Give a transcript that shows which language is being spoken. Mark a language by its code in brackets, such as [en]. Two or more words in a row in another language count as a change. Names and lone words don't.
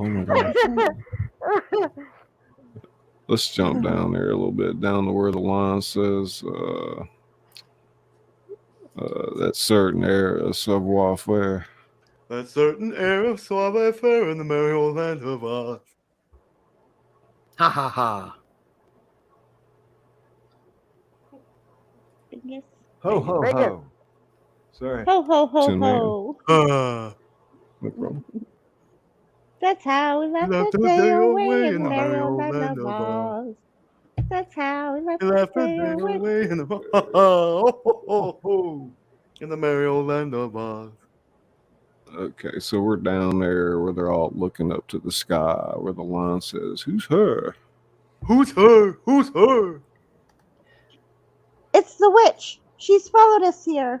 [en] Oh my gosh. Let's jump down there a little bit, down to where the line says that certain air of savoir faire. That certain air of savoir-faire in the merry old land of Oz. Ha ha ha. Yes. Ho, ho, Megan. ho. Sorry. Ho, ho, ho, Tin Man. ho. No problem. That's how we left Left the the day day away in the merry old land of Oz. Oz. That's how we left He the left the day day away. away in the oh, ho, ho, ho, in the merry old land of Oz. Okay, so we're down there where they're all looking up to the sky, where the line says, "Who's her?" Who's her? Who's her? It's the witch. She's followed us here.